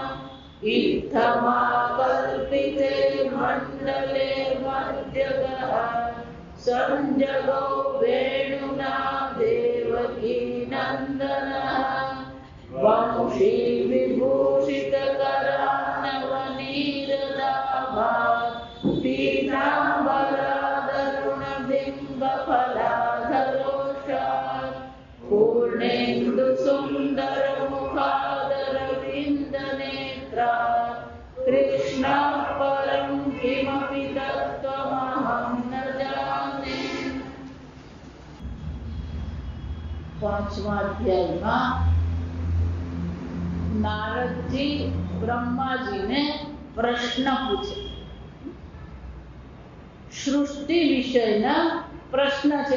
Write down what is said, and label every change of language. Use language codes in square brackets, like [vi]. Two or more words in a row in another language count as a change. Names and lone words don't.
[sa] इत्थमाकल्पिते मण्डले मध्यगः संजगो वेणुना देवकी नन्दनः वंशी विभूषितकरान्नवनीरदाभात् पीताम्बरादरुणबिम्बफलाधरोषात् पूर्णेन्दुसुन्दरमुखादरविन्दनेत्रात् कृष्णः परं किमपि तत्त्वमहं न जाने। [gu] પાંચમા અધ્યાયમાં નારદજી બ્રહ્માજીને પ્રશ્ન પૂછે. સૃષ્ટિ વિષયના પ્રશ્ન છે.